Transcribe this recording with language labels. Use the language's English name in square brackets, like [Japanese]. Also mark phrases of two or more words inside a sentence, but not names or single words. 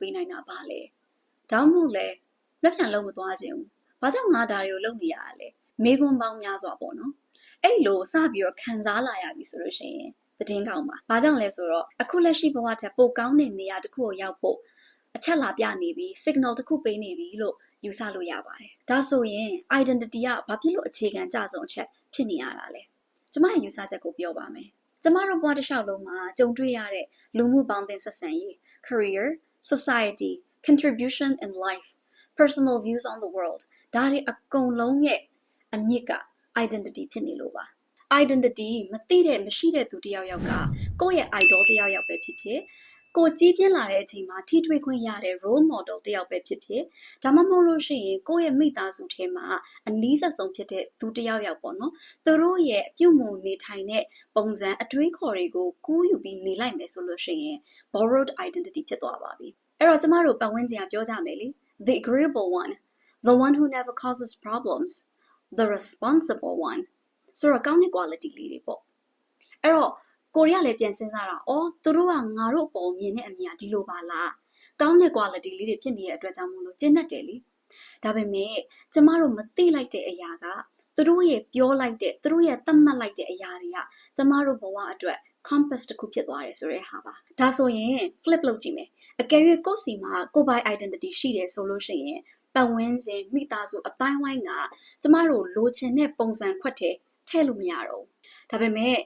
[Burmese] ပေးနိုင်တာဘာလဲဒါမှမဟုတ်လဲလက်ပြန်လုံးမသွားခြင်းဘူးဘာကြောင့်ငါဒါတွေကိုလုပ်နေရလဲမေးခွန်းပေါင်းများစွာပေါ့နော်အဲ့လိုစပြီးတော့ခံစားလာရပြီဆိုလို့ရှိရင်သတင်းကောင်းပါဘာကြောင့်လဲဆိုတော့အခုလက်ရှိဘဝထက်ပိုကောင်းတဲ့နေရာတစ်ခုကိုရောက်ဖို့အချက်လာပြနေပြီ signal တစ်ခုပေးနေပြီလို့ယူဆလို့ရပါတယ်ဒါဆိုရင် identity ကဘာဖြစ်လို့အခြေခံကြဆုံးအချက် ဖြစ်နေရတာလဲကျမရဲ့ယူဆချက်ကိုပြောပါမယ်ကျမတို့ဘဝတစ်လျှောက်လုံးမှာကြုံတွေ့ရတဲ့လူမှုပေါင်းသင်းဆက်ဆံရေး [English] career society contribution in life personal views on the world [Burmese] ဒါတွေအကုန်လုံးရဲ့အမြစ်က identity ဖြစ်နေလို့ပါ identity မသိတဲ့မရှိတဲ့သူတယောက်ယောက်ကကိုယ့်ရဲ့ idol တယောက်ယောက် ပဲဖြစ်ဖြစ်ကိုကြီးပြင်းလာတဲ့အချိန်မှာထိတွေ့ခွင့်ရတဲ့ role model တယောက်ပဲဖြစ်ဖြစ်ဒါမှမဟုတ်လို့ရှိရင်ကိုယ့်ရဲ့မိသားစုထဲမှာအနည်းဆုံးဖြစ်တဲ့သူတယောက်ယောက်ပေါ့နော်သူတို့ရဲ့ပြုမှုနေထိုင် တဲ့ပုံစံအတွေးခေါ်တွေကိုကူးယူပြီးနေလိုက်မယ်ဆိုလို့ရှိရင် [English] borrowed identity [Burmese] ဖြစ်သွားပါပြီအဲ့တော့ကျမတို့ပတ်ဝန်းကျင်ကပြောကြမယ်လေ [English] the agreeable one the one who never causes problems the responsible one [Burmese] ဆိုတော့ကောင်းတဲ့ quality လေးတွေပေါ့အဲ့တော့ကိုရီးယားလည်းပြန်စဉ်းစားတာသူတို့ကငါတို့အပေါ်မြင်တဲ့အမြ င်ကဒီလိုပါလားကောင်းတဲ့ quality လေးတွေဖြစ်နေတဲ့အတွက်ကြောင့်မို့လို့ကျင့်တတ်တယ်လေဒါပေမဲ့ကျမတို့မသိလိုက်တဲ့အရာကသူတို့ရဲ့ပြောလိုက်တဲ့သူတို့ရဲ့သတ်မှတ်လိုက်တဲ့အရာတွေကကျမတို့ဘဝအတွက် compass တစ်ခုဖြစ်သွားတယ်ဆိုတဲ့ဟာပါဒါဆိုရင် flip လုပ်ကြည့်မယ်အကယ်၍ကိုယ့်စီမှာကိုယ့်ဘိုင်း identity ရှိတယ်ဆိုလို့ရှိရင်ပတ်ဝန်းကျင်မိသားစုအတိုင်းဝိုင်းကကျမတို့လိုချင်တဲ့ပုံစံခွက်ထဲထည့်လို့မရတော့ဘူးဒါပေမဲ့